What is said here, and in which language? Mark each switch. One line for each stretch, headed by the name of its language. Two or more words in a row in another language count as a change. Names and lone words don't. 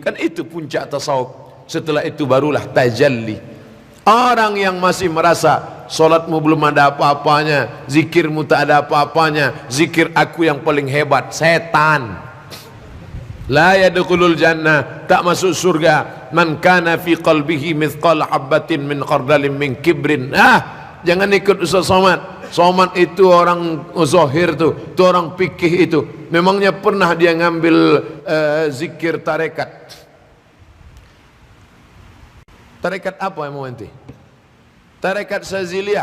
Indonesian: Kan itu puncak tasawuf. Setelah itu barulah tajalli. Orang yang masih merasa solatmu belum ada apa-apanya, zikirmu tak ada apa-apanya, zikir aku yang paling hebat, setan.
Arabic: لا يدخل الجنة,
Indonesian: tak masuk surga,
Arabic: من كان في قلبه مثقال حبة من خردل من كبر.
Indonesian: Jangan ikut Ustaz Somad. Somad itu orang zahir tuh, itu orang fikih itu. Memangnya pernah dia ngambil zikir tarekat? Tarekat apa yang mau nanti? Tarekat Saziliyah.